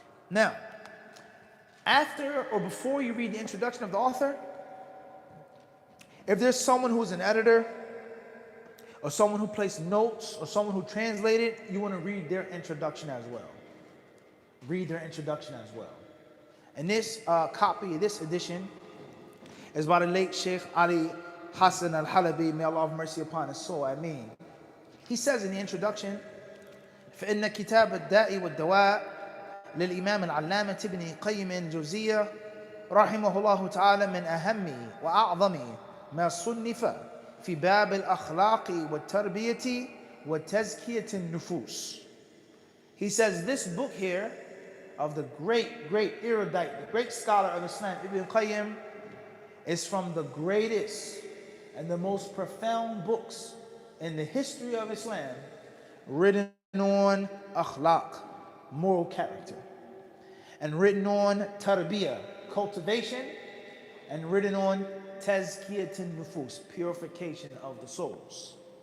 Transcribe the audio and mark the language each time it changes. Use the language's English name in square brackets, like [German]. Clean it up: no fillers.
[English] Now, after or before you read the introduction of the author, if there's someone who's an editor, or someone who placed notes, or someone who translated, you want to read their introduction as well. Read their introduction as well. And this copy, this edition, is by the late Sheikh Ali Hassan al-Halabi, may Allah have mercy upon his soul, Ameen. He says in the introduction, [Arabic] فإن كتاب الداء والدواء للإمام العلامة ابن قيم الجوزية رحمه الله تعالى من أهم وأعظم ما صنف في باب الأخلاق والتربية وتزكية النفوس. [English] He says this book here of the great erudite, the great scholar of Islam, Ibn Qayyim, is from the greatest and the most profound books in the history of Islam, written on akhlaq, moral character, and written on tarbiyah, cultivation, and written on tazkiyat an-nufus, purification of the souls.